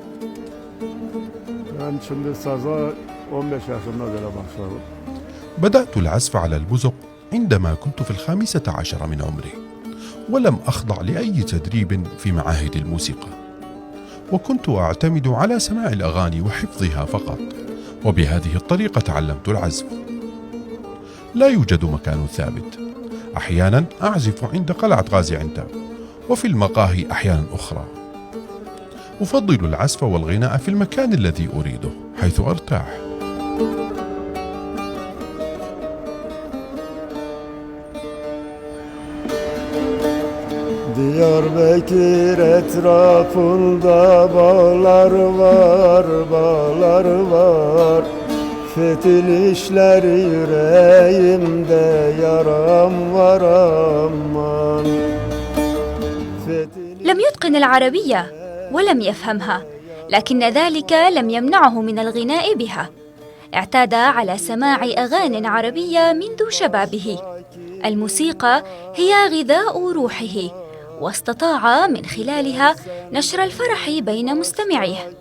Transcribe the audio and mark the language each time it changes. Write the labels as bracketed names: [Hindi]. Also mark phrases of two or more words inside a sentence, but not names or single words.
[Arabic] بدأت العزف على البزق عندما كنت في 15 من عمري، ولم أخضع لأي تدريب في معاهد الموسيقى، وكنت أعتمد على سماع الأغاني وحفظها فقط، وبهذه الطريقة تعلمت العزف. لا يوجد مكان ثابت، أحيانا أعزف عند قلعة غازي عنتاب، وفي المقاهي أحيانا أخرى. أفضل العزف والغناء في المكان الذي أريده حيث أرتاح. [Turkish] Diyarbakır etrafında bağlar var, bağlar var. Fetilişler yüreğimde yaram var aman. [Arabic] لم يتقن العربية ولم يفهمها، لكن ذلك لم يمنعه من الغناء بها. اعتاد على سماع أغاني عربية منذ شبابه. الموسيقى هي غذاء روحه، واستطاع من خلالها نشر الفرح بين مستمعيه.